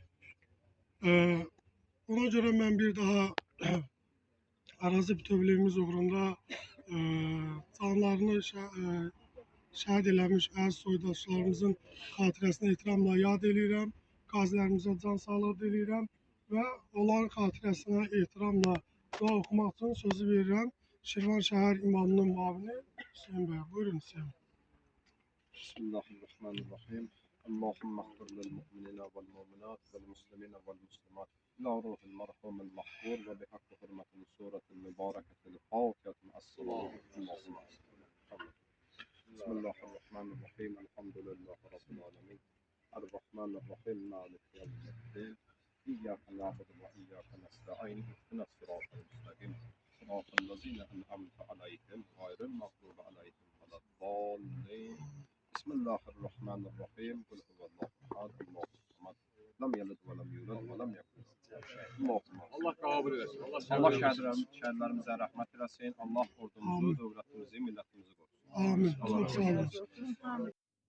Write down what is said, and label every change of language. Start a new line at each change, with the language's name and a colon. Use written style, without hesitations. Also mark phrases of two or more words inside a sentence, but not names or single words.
Azerbaijani: Ona görə mən bir daha ərazi bütövlüyümüz uğrunda canlarını şəhid eləmiş əziz soydaşlarımızın xatirəsini ehtiramla yad edirəm. qazilərimizə can sağlığı diləyirəm və onların xatirəsinə ehtiramla dua oxumaq üçün sözü verirəm Şirvan şəhər imamının müavini Hüseyn bəyə. Buyurun Hüseyn.
Arabic: Bismillahirrahmanirrahim. اللهم اغفر للمؤمنين والمؤمنات والمسلمين والمسلمات إلى روح المرحوم المغفور وبحق حرمة السورة المباركة الفاتحة مع الصلاة اللهم بسم الله الرحمن الرحيم الحمد لله رب العالمين الرحمن الرحيم مالك يوم الدين إياك نعبد وإياك نستعين اهدنا الصراط المستقيم صراط الذين أنعمت عليهم غير المغضوب عليهم ولا الضالين بسم الله الرحمن الرحيم قل هو الله أحد الله الصمد لم يلد ولم يولد ولم يكن له كفوا أحد اللهم
Azerbaijani: Allah kabul etsin. Allah şəhidlərimizə rəhmət eləsin. Allah ordumuzu, dövlətimizi, millətimizi qorusun. Amin. Çok sağ olun.